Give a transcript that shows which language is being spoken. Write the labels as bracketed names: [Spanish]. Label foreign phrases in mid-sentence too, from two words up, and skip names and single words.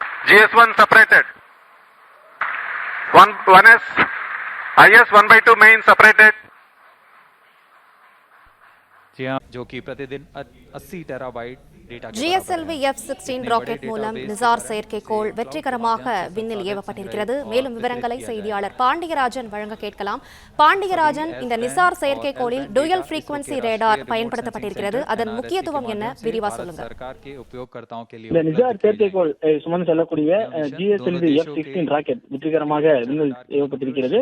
[English] GS1 separated. 1S, IS 1/2 main separated. [Hindi] जी हाँ, जो कि प्रतिदिन 80 टेराबाइट डेटा [Tamil] GSLV F-16 ராக்கெட் மூலம் நிசார் செயற்கைக்கோள் வெற்றிகரமாக விண்ணில் ஏவப்பட்டிருக்கிறது. மேலும் விவரங்களை செய்தியாளர் பாண்டியராஜன் வழங்க கேட்கலாம். பாண்டியராஜன், இந்த நிசார் செயற்கைக்கோளில் [English] dual frequency radar [Tamil] பயன்படுத்தப்பட்டிருக்கிறது. அதன் முக்கியத்துவம் என்ன, விரிவா சொல்லுங்க. இந்த நிசார் செயற்கைக்கோள் சுமந்து செல்லக்கூடிய GSLV F-16 ராக்கெட் வெற்றிகரமாக விண்ணில் ஏவப்பட்டிருக்கிறது.